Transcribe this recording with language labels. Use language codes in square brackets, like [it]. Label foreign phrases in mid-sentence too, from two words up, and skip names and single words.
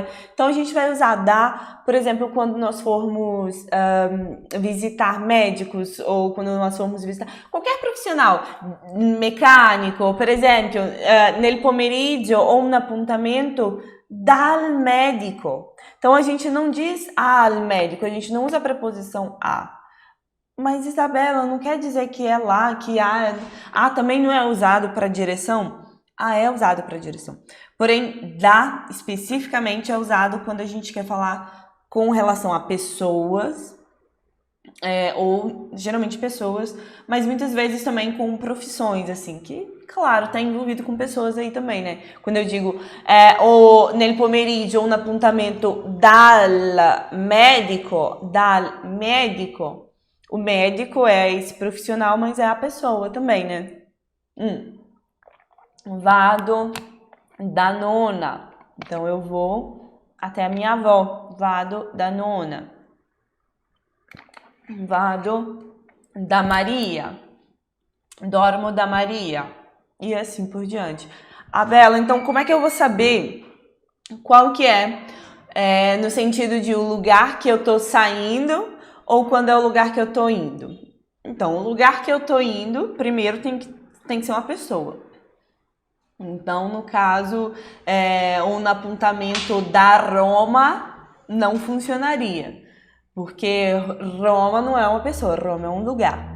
[pt] Então, a gente vai usar da, por exemplo, quando nós formos visitar médicos, ou quando nós formos visitar qualquer profissional, mecânico, por exemplo, [it] nel pomeriggio ho un appuntamento dal médico. [pt] Então, a gente não diz [it] al médico, [pt] a gente não usa a preposição a. Mas, Isabela, não quer dizer que é lá, que a também não é usado para direção? É usado para direção. Porém, da, especificamente, é usado quando a gente quer falar com relação a pessoas, ou geralmente pessoas, mas muitas vezes também com profissões, assim, que, claro, tá envolvido com pessoas aí também, né? Quando eu digo [it] nel pomeriggio un appuntamento dal médico, [pt] o médico é esse profissional, mas é a pessoa também, né? [it] Vado da nona, [pt] então eu vou até a minha avó, [it] vado da nona. Vado da Maria, dormo da Maria, [pt] e assim por diante. Bela, então como é que eu vou saber qual que no sentido de o lugar que eu tô saindo ou quando é o lugar que eu tô indo? Então, o lugar que eu tô indo, primeiro tem que ser uma pessoa. Então, no caso, um apontamento da Roma não funcionaria, porque Roma não é uma pessoa, Roma é um lugar.